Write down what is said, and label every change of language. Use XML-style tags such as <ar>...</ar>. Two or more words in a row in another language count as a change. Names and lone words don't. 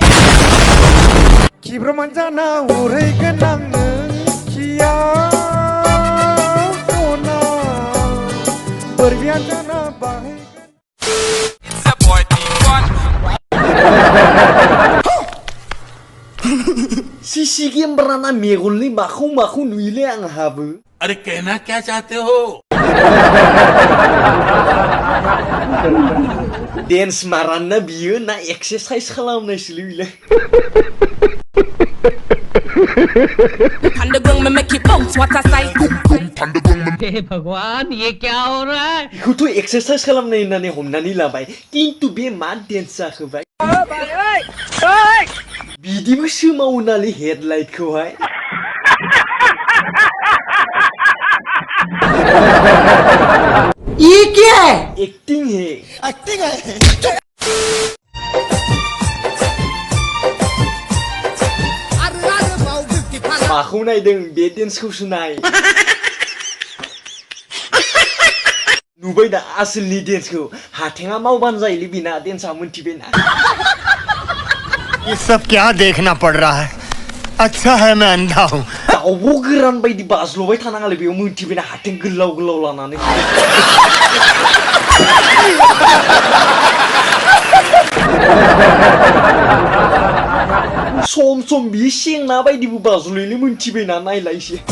<brx>किब्रमान जाना उरैगोन आं नोंखियाव सना बोरबियान जाना बाहायगोन सीसी कैमराना मेगननि माखौ माखौ नुयोलै आंहाबो</brx> <hi>अरे कहना क्या चाहते हो</hi> <brx>डेन्स माराना बियो ना एक्सारसाइज खालामनायसोलै बिलाय</brx> <hi>हे भगवान ये क्या हो रहा है</hi> <brx>बेखौथ' एक्सारसाइज खालामनाय होननानै हमनानै लाबाय किन्तु बे मा डेन्स जाखोबाय बिदिबो सोमावो नालै हेडलाइटखौहाय</brx> <hi>ये क्या है एक्टिंग है एक्टिंग है</hi> <brx>माखौ नायदों बे डेन्सखौसो नाय नुबाय दा आसोलनि डेन्सखौ हाथेङा मावबानो जायोलै बिना डेन्सआ मोनथिबायना</brx> <hi>ये सब क्या देखना पड़ रहा है अच्छा है मैं अंधा हूँ</hi> <brx>दाउब' गोरान बायदि बाज्ल'बाय थानाङालै बेयाव मोनथिबायना हाथें गोलाव गोलाव लानानै सम सम बियो सेंना बायदिबो बाज्ल'योलै मोनथिबायना नायलाय एसे</brx>